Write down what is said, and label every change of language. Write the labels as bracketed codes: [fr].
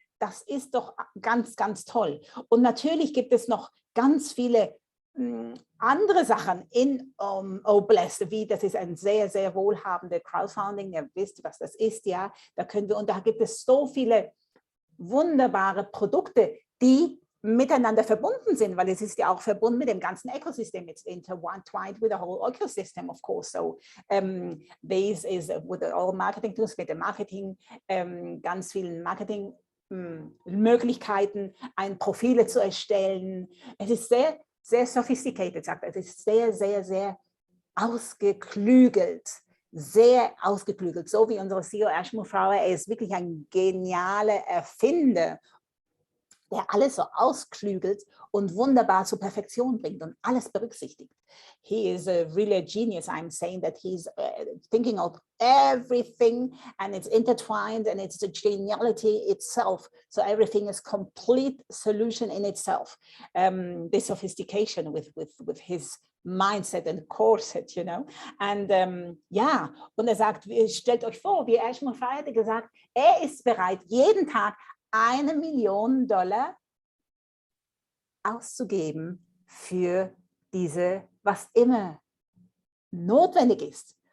[de] Das ist doch ganz, ganz toll. Und natürlich gibt es noch ganz viele andere Sachen in O-Bless, wie das ist ein sehr, sehr wohlhabende Crowdfunding. Ihr wisst, was das ist, ja. Da können wir, und da gibt es so viele wunderbare Produkte, die miteinander verbunden sind, weil es ist ja auch verbunden mit dem ganzen Ökosystem. [en] It's intertwined with the whole ecosystem, of course. So this is with all marketing tools, [de] mit dem Marketing, ganz vielen Marketing Möglichkeiten, ein Profile zu erstellen. Es ist sehr, sehr sophisticated, sagt er. Es ist sehr, sehr, sehr ausgeklügelt. Sehr ausgeklügelt. So wie unsere CEO Mufareh, er ist wirklich ein genialer Erfinder, der alles so ausklügelt und wunderbar zur Perfektion bringt und alles berücksichtigt. [en] He is really a genius. I'm saying that he's thinking of everything, and it's intertwined, and it's the geniality itself. So everything is complete solution in itself. The sophistication with his mindset and corset, you know. [de] And ja, und er sagt, stellt euch vor, wie Mufareh hatte gesagt, er ist bereit, jeden Tag $1 Million auszugeben für diese, was immer notwendig ist.